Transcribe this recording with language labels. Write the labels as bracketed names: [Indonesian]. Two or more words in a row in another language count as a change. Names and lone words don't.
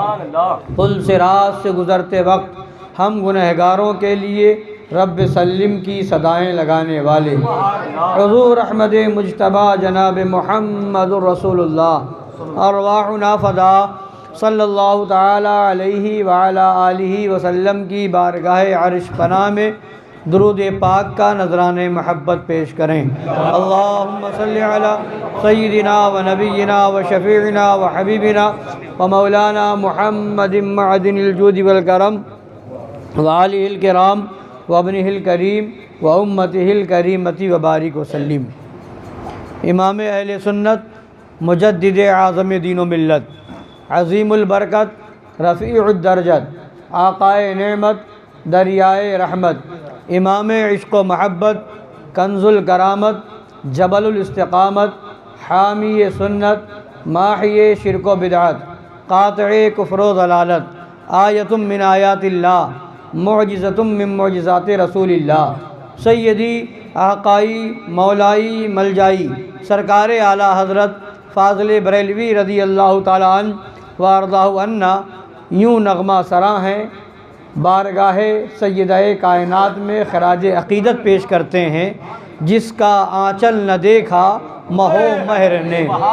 [Urdu] پل صراط سے گزرتے وقت ہم گنہگاروں کے لیے رب سلم کی صدائیں لگانے والے، حضور احمد مجتبیٰ جناب محمد رسول اللہ، [Arabic] ارواحنا فدا صلی اللہ تعالی علیہ وعلی آلہ وسلم [Urdu] کی بارگاہ عرش پناہ میں درود پاک کا نذرانِ محبت پیش کریں۔ [Arabic] اللہم صلی علی سیدنا و نبینا و شفیعنا و حبیبنا و مولانا محمد معدن الجود والکرم و آلہ الکرام و ابنہ الکریم و امتہ الکریمۃ و بارک وسلم۔ [Urdu] امام اہل سنت، مجدد اعظم دین و ملت، عظیم البرکت، رفیع الدرجت، آقائے نعمت، دریائے رحمت، امام عشق و محبت، کنز الکرامت، جبل الاستقامت، حامی سنت، ماحی شرک و بدعت، قاطع کفر و ضلالت، [Arabic] آیت من آیات اللہ، معجزۃ من معجزات رسول اللہ، [Urdu] سیدی آقائی مولائی ملجائی سرکار اعلیٰ حضرت فاضل بریلوی [Arabic] رضی اللہ تعالی عنہ وارضاہ عنا [Urdu] یوں نغمہ سراں ہیں، بارگاہ سیدہ کائنات میں خراج عقیدت پیش کرتے ہیں، جس کا آنچل نہ دیکھا مہو مہر نے،